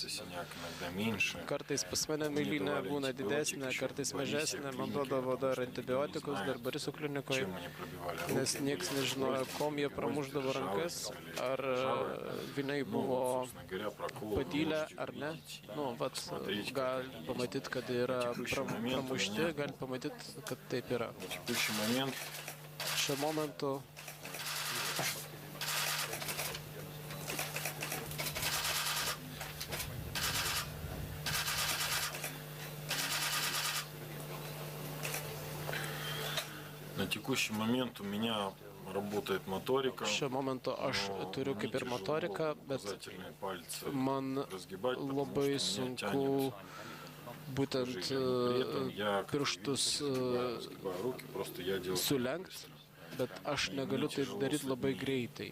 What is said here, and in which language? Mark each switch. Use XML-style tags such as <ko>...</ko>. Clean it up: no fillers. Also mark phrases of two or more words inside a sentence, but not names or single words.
<lt>Kartais pas mane mėlynė būna didesnė, kartais mažesnė, man duodavo dar antibiotikus, dar Boriso klinikoje, nes nieks nežinojo, kom jie pramuždavo rankas, ar viniai buvo padylę ar ne. Nu, vat, gal pamatyti, kad yra pramušti, gal pamatyti, kad taip yra. Šiuo momentu</lt> <ru>На текущий момент у меня работает моторика.</ru> <lt>Šiuo momentu aš turiu kaip ir motoriką, bet man labai sunku būtent pirštus sulenkti, bet aš negaliu taip daryti labai greitai.</lt>